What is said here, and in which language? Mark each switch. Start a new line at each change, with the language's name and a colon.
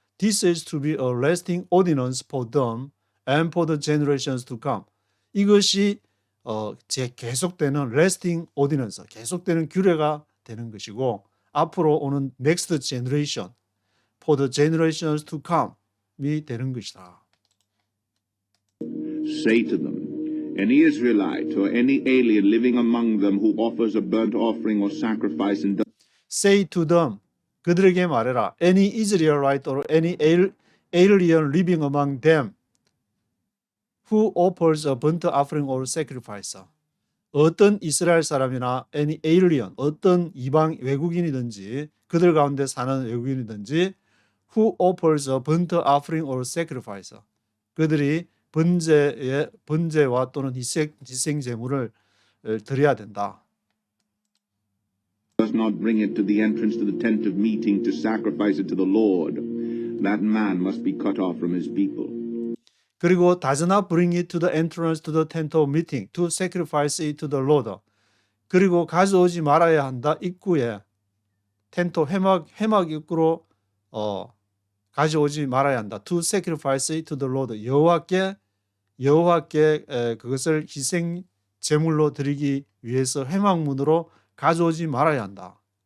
English: This is to be a lasting ordinance for them and for the generations to come.
Korean: 이것이 계속되는
English: lasting ordinance,
Korean: 계속되는 규례가 되는 것이고 앞으로 오는
English: next generation, for the generations to come
Korean: 이 되는 것이다.
English: Say to them, any Israelite or any alien living among them who offers a burnt offering or sacrifice and Say to them,
Korean: 그들에게 말해라.
English: Any Israelite or any alien living among them who offers a burnt offering or sacrifice.
Korean: 어떤 이스라엘 사람이나
English: any alien,
Korean: 어떤 이방 외국인이든지 그들 가운데 사는 외국인이든지
English: who offers a burnt offering or sacrifice.
Korean: 그들이 번제와 또는 희생 제물을 드려야 된다.
English: does not bring it to the entrance to the tent of meeting to sacrifice it to the Lord, that man must be cut off from his people.
Korean: 그리고
English: does not bring it to the entrance to the tent of meeting to sacrifice it to the Lord.
Korean: 그리고 가져오지 말아야 한다. 입구에 텐트 회막 입구로 가져오지 말아야 한다.
English: To sacrifice it to the Lord.
Korean: 여호와께 그것을 희생 제물로 드리기 위해서 회막문으로 가져오지 말아야 한다.